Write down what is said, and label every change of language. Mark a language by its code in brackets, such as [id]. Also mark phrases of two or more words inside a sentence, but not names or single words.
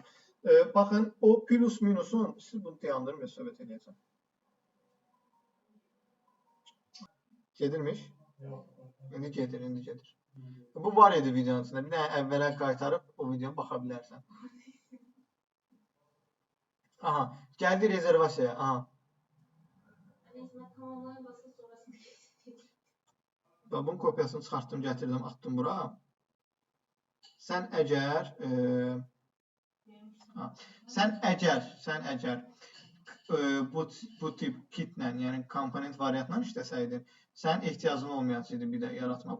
[az] Baxın, o plus minusun, siz bunu dayandırın və söhbət edəcəm. Gedirmiş? İndi gedir, indi gedir. Bu var idi videonun içində. Bir dənə əvvələ qaytarıb o videonu baxa bilərsən. Aha, gəldi rezervasiyaya. Aha. [tr] Resmen tamamlayan basın sonrasında kesin. [az] Bunun kopyasını çıxartdım, gətirdim, atdım bura. Sən əgər bu tip kitlə, yəni komponent variantla işləsəydin, sən ehtiyacın olmayacaqdı bir də yaratmaq.